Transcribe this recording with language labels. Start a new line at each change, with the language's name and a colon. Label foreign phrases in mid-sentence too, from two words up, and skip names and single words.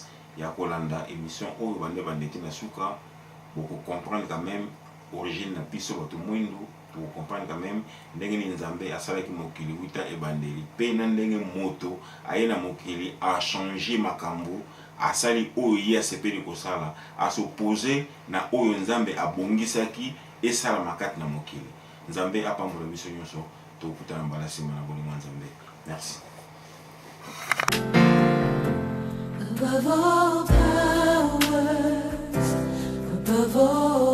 French: Il y a
Lingala: Kolanda émission
French: où on va
Lingala: na suka
French: pour comprendre quand même origine
Lingala: na piso bato mwindu
French: pour comprendre quand même
Lingala: ndenge ni Nzambe asalaki mokili wita e bandeli pe na ndenge moto ayena mokili a changer makambo asali oyo ye asepeli kosala a s'opposer na oyo Nzambe abongisaki esala makati na mokili. Nzambe apambola biso nyonso to kutana mbala sima na bolingo Nzambe. Merci.
English: Above all powers, above all